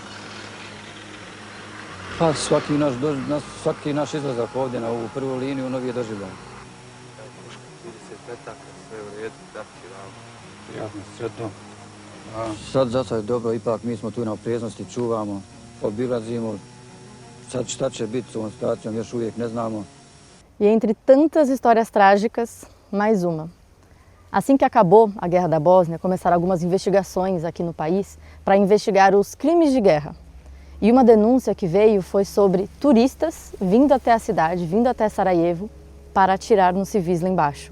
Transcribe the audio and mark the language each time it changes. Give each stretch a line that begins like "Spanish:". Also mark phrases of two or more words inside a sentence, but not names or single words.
Bosnian: Pa svaki naš izlazak ovdje na ovu prvu liniju, novi je doživljaj. 30 metaka, sve u redu, dati ravno. Jasno, sve to. Sad za sad je dobro, ipak mi smo tu na opreznosti, čuvamo, obilazimo. Sad šta će biti s ovom situacijom, još uvijek ne znamo.
Portuguese: E entre tantas histórias trágicas, mais uma. Assim que acabou a Guerra da Bósnia, começaram algumas investigações aqui no país para investigar os crimes de guerra. E uma denúncia que veio foi sobre turistas vindo até a cidade, vindo até Sarajevo, para atirar nos civis lá embaixo.